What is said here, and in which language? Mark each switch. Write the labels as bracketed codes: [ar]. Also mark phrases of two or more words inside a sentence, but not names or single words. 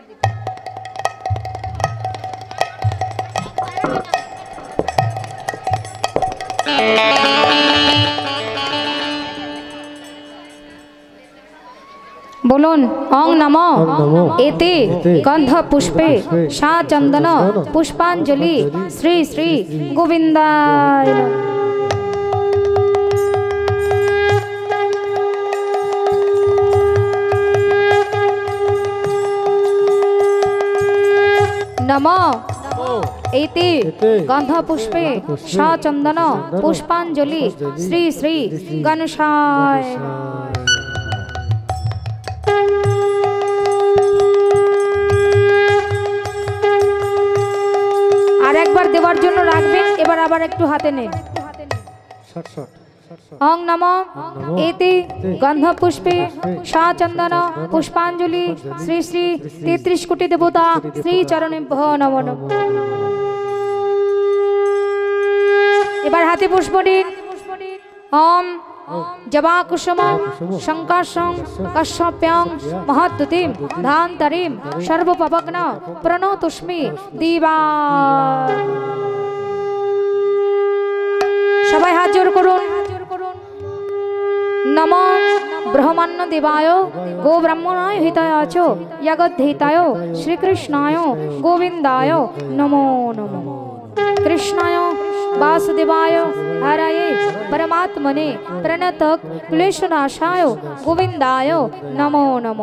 [sa] বলুন অং নমো এতে গন্ধ পুষ্পে সা চন্দন পুষ্পাঞ্জলি শ্রী শ্রী গোবিন্দায় নমো एते गंध पुष्पे सा चंदन पुष्पांजलि श्री श्री गणेशाय। [bn] আর একবার দেওয়ার জন্য রাখবেন। এবার আবার একটু হাতে নেন। [sa] ओं नमो एते गंध पुष्पे सा चंदन पुष्पांजलि श्री श्री 33 कोटि देवता श्री चरणेभ्यो नमो नमः। [bn] এবার হাতে পুষ্প দিন। [sa] ओम जबा कुसुम शंकाशं कश्यप्यां महद्युतिं धान्तरीं सर्वपवग्न प्रणतोऽस्मि दिवा। [bn] সবাই হাত জোড় করুন। [sa] नमो ब्रह्मण्य देवाय गो ब्रह्मणाय हिताय च जगद्धिताय श्रीकृष्णाय गोविंदाय नमो नमो। कृष्णाय वासुदेवाय हरये परमात्मने प्रणतक क्लेशनाशाय गोविंदाय नमो नमो।